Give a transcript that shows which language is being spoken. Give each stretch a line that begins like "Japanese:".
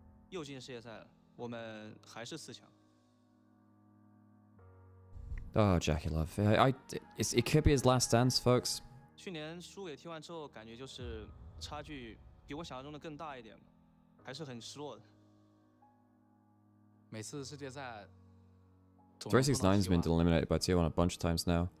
Chinese: 又进世界赛了，我们还是4强。
English: Oh, JackieLove. It could be his last dance, folks.
Chinese: 去年输给 T1 之后，感觉就是差距比我想象中的更大一点，还是很失落的。每次世界赛
English: 369's been eliminated by T1 a bunch of times now.